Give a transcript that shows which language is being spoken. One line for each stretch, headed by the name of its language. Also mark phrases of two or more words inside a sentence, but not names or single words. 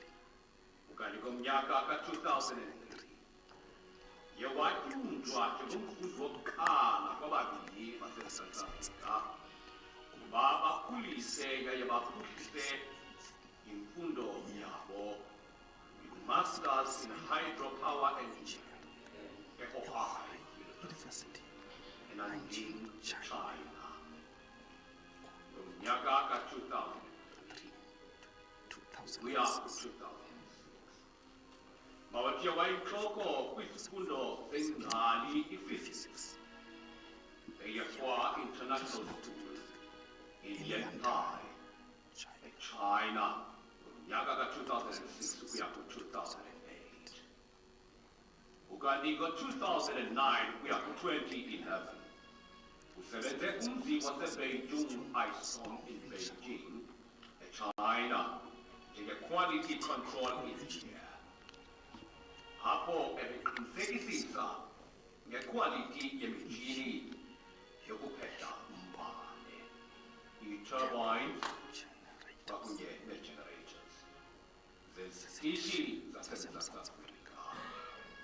Xhosa: Ukanti ngomnyaka ka-2003 yewatyunjwa njengomfundi wokuqala kwababini baseMzantsi Afrika ukuba bakhulise yaye baphuhlise imfundo yabo yi-
English: Masters in Hydropower Engineering
Xhosa: e-Ohio University eNanjing, China. Ngomnyaka ka-2003 kuya ku-2006 mawethu wayintloko kwizifundo zengcali i-physics eyeFOA International School eYantai eChina ngomnyaka ka-2006 ukuya ku-2008. Ukanti ngo-2009 ukuya ku-2011 usebenze kumzi waseBeijing ISOM in Beijing eChina njenge-
English: quality control engineer.
Xhosa: Apho ebeqinisekisisa ngequality yemitshini yokuphehla umbane, ii-turbines kwakunye nee-generators zezitishi zaseMzantsi Afrika.